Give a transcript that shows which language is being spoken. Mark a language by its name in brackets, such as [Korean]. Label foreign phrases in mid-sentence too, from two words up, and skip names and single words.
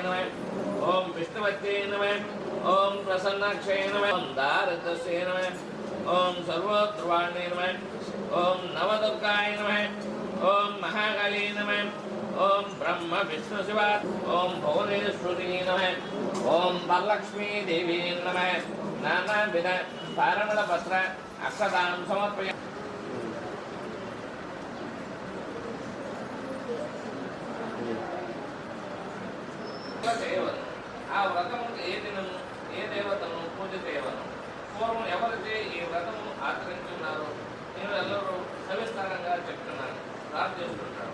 [Sanskrit] नमः ओम विष्णुवत्यै नमः ओम प्रसन्नाक्षये नमः ओम दारिद्र्यस्य नमः ओम सर्वोत्तरवाणे नमः ओम नवदुर्गाय नमः ओम महाकाली नमः ओम ब्रह्म विष्णु शिवा ओम भुवनेश्वरी नमः ओम वरलक्ष्मी देवी नमः नानाविध पारणपत्र अक्षतां समर्पयामि. [Telugu] ఆ వ్రతం ఏ దినము ఏ ఏ దేవతను పూజ చేయవలను. పూర్వం ఎవరైతే ఈ వ్రతము ఆచరించున్నారో నేను ಎಲ್ಲರೂ సవిస్తారంగా చెప్తున్నాను, ప్రార్థిస్తుంటాను.